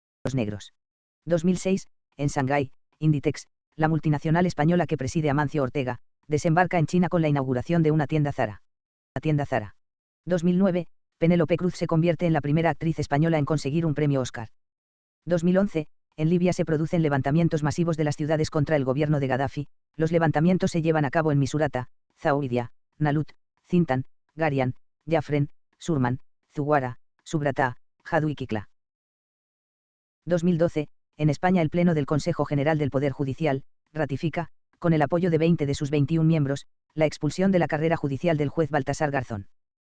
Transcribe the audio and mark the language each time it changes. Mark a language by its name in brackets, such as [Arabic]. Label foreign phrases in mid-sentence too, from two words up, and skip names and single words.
[Spanish] 2006, en Shanghái, Inditex, la multinacional española que preside Amancio Ortega, desembarca en China con la inauguración de una tienda Zara. 2009, Penélope Cruz se convierte en la primera actriz española en conseguir un premio Oscar. 2011, en Libia se producen levantamientos masivos de las ciudades contra el gobierno de Gaddafi. Los levantamientos se llevan a cabo en Misurata, Zaouidia, Nalut, Zintan, Garian, Jafren, Surman, Zuguara, Subrata, Jadu y Kikla. 2012, en España el Pleno del Consejo General del Poder Judicial ratifica, con el apoyo de 20 de sus 21 miembros, la expulsión de la carrera judicial del juez Baltasar Garzón.